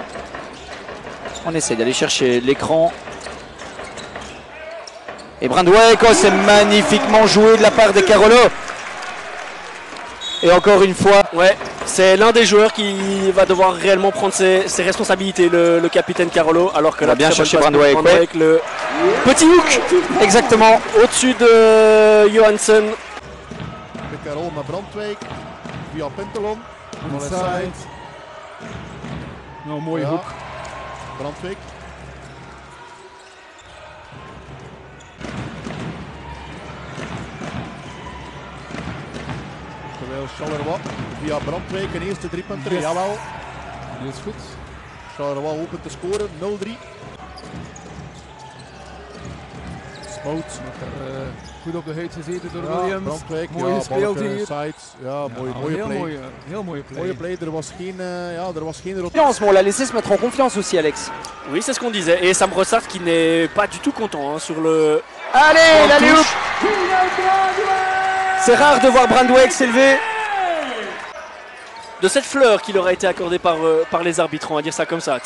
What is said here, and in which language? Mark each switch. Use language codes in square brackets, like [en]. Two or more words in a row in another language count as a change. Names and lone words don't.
[fr] On essaie d'aller chercher l'écran. Et Brandwijk, oh, c'est magnifiquement joué de la part des Carolo. Et encore une fois, ouais, c'est l'un des joueurs qui va devoir réellement prendre ses responsabilités, le capitaine Carolo, alors que on a bien cherché Brandwijk, avec le petit hook, exactement, au-dessus de Johansson. [nl] De Carol naar Brandwijk, via Pentelon, inside. Nou, mooie hoek. Brandwijk. Terwijl Charleroi via Brandwijk een eerste driepunter. Yes. Jawel. Dat is goed. Charleroi opent te scoren, 0-3. Spout. Goed op de huid gezeten door Williams. Brandwijk, mooi gespeeld hier. Side. Ja, mooie play. Heel mooie play. Mooie play. Er was geen confiance. [fr] On l'a laissé se mettre en confiance aussi, Alex. Oui, c'est ce qu'on disait. Et Sam Brossard qui n'est pas du tout content hein, sur le. Allez, la loupe. C'est rare de voir Brandwijk s'élever. De cette fleur qui leur a été accordée par les arbitres, on va dire ça comme ça.